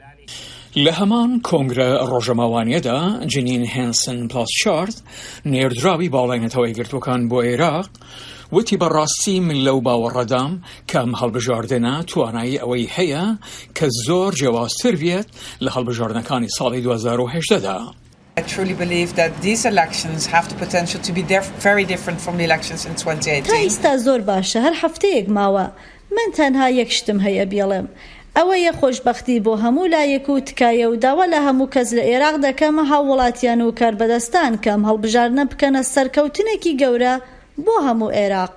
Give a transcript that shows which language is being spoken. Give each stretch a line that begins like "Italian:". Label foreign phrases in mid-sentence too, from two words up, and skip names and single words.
Central Kurdish: لە هەمان کۆنگرە ڕۆژەماوانیەدا جنین هێنسن پلاسشارد نێردراوی باڵای نەتەوەی گرتوەکان بۆ عێراق وتی بەڕاستی من لەو باوەڕەدام کە ئەم هەڵبژاردنە توانایی ئەوەی هەیە کە زۆر جیاوازتر بێت لە هەڵبژاردنەکانی ساڵی 2018دا.
English: I truly believe that these elections have the potential to be very different from the elections in 2018.
Central Kurdish: تا ئێستا زۆر باشە هەر هەفتەیەک ماوە من تەنها یەک شتم هەیە بێڵێم ئەوەیە خۆشبەختی بۆ هەموو لایەک و تکایە و داوا لە هەموو کەس لە عێراق دەکەم هاوڵاتیان و کاربەدەستان کەم هەڵبژاردنە بکەنە سەرکەوتنێکی گەورە بۆ هەموو عێراق.